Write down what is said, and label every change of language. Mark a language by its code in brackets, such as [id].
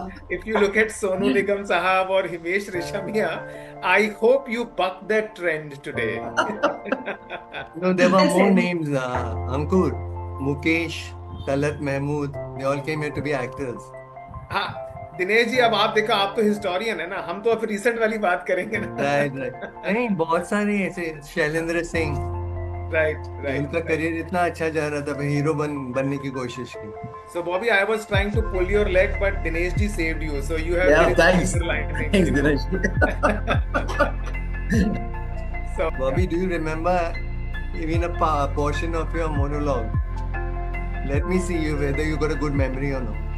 [en] If you look at Sonu Nigam Sahab or Himesh Reshammiya, I hope you buck that trend today. No, there were more names. Ankur, Mukesh, Talat Mahmood, they all came here to be actors. [hi] हाँ दिनेश जी, अब आप देखो, आप तो historian है ना, हम तो अब रिसेंट वाली बात करेंगे ना। राइट नहीं बहुत सारे ऐसे शैलेंद्र सिंह [en] right [hi] उनका करियर इतना अच्छा जा रहा था, फिर हीरो बनने की कोशिश की। [en] So Bobby, I was trying to pull your leg, but Dinesh ji saved you. So you have Yeah, thanks. Thanks, Dinesh. So Bobby, do you remember even a portion of your monologue? Let me see you whether you got a good memory or not.